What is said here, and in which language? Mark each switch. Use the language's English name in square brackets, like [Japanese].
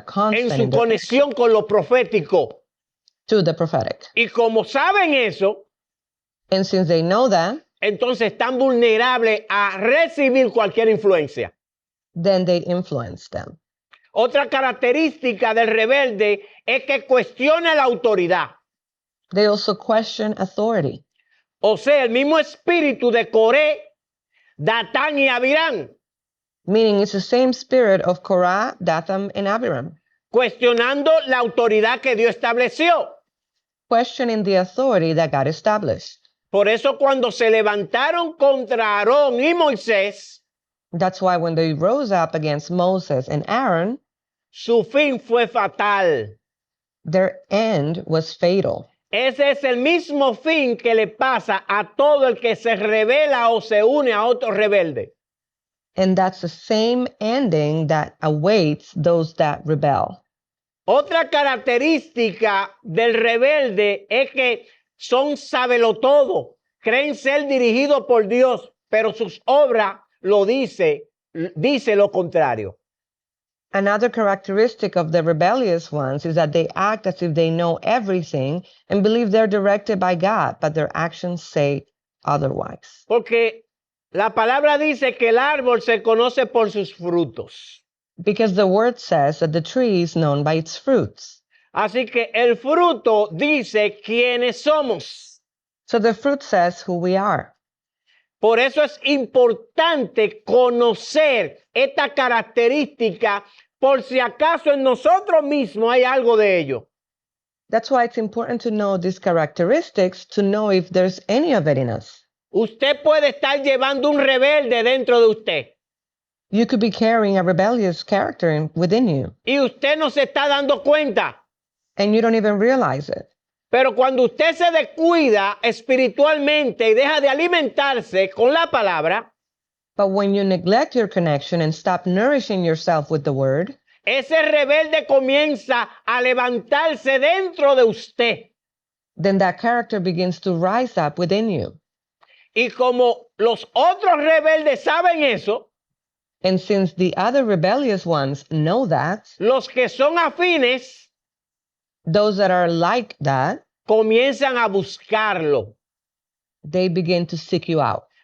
[Spanish] en [English] constant [Spanish] su [English] in their- [Spanish] conexión con lo profético. [English] to the prophetic. [Spanish] Y como saben eso, [English] And since they know that, [Spanish] entonces están vulnerables a recibir cualquier influencia. [English] then they influence them. [Spanish] Otra característica del rebelde es que cuestiona la autoridad. [English] They also question authority. [Spanish] O sea, el mismo espíritu de Coré, Datán y Abirán, [English] Meaning it's the same spirit of Korah, Dathan, and Abiram, [Spanish] cuestionando la autoridad que Dios estableció. [English] questioning the authority that God established. [Spanish] Por eso cuando se levantaron contra Aarón y Moisés, [English] That's why when they rose up against Moses and Aaron, [Spanish] su fin fue fatal. [English] their end was fatal. [Spanish] Ese es el mismo fin que le pasa a todo el que se revela o se une a otro rebelde. [English] And that's the same ending that awaits those that rebel. [Spanish] Otra característica del rebelde es que son sabelotodo, creen ser dirigidos por Dios, pero sus obras lo dice lo contrario. [English] Another characteristic of the rebellious ones is that they act as if they know everything and believe they're directed by God, but their actions say otherwise. [Spanish] Porque la palabra dice que el árbol se conoce por sus frutos. [English] Because the word says that the tree is known by its fruits. [Spanish] Así que el fruto dice quiénes somos. [English] So the fruit says who we are. [Spanish] Por eso es importante conocer esta característica por si acaso en nosotros mismos hay algo de ello. [English] That's why it's important to know these characteristics to know if there's any of it in us. [Spanish] Usted puede estar llevando un rebelde dentro de usted [English] You could be carrying a rebellious character within you, [Spanish] y usted no se está dando cuenta. [English] and you don't even realize it. [Spanish] Pero cuando usted se descuida espiritualmente y deja de alimentarse con la palabra, [English] But when you neglect your connection and stop nourishing yourself with the word, [Spanish] ese rebelde comienza a levantarse dentro de usted. [English] then that character begins to rise up within you. [Spanish] Y como los otros rebeldes saben eso, [English] And since the other rebellious ones know that, [Spanish] los que son afines [English] those that are like that, [Spanish] comienzan a buscarlo. [English] they begin to seek you out.